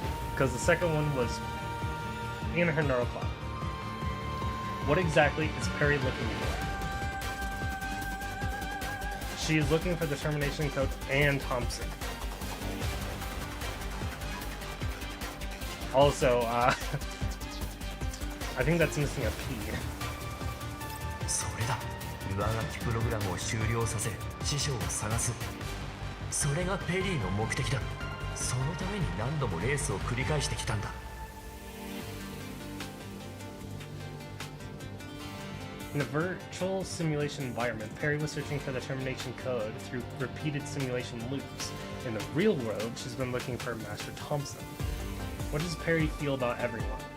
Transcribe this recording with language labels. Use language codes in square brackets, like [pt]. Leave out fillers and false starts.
[en] Because the second one was in her neurocloud. What exactly is Perry looking for? She is looking for the termination code and Thompson. Also, I think that's missing a P. [ja] それだ。上書きプログラムを終了させ、師匠を探す。それがペリーの目的だ。そのために何度もレースを繰り返してきたんだ。 [en] In the virtual simulation environment, Perry was searching for the termination code through repeated simulation loops. In the real world, she's been looking for Master Thompson. What does Perry feel about everyone?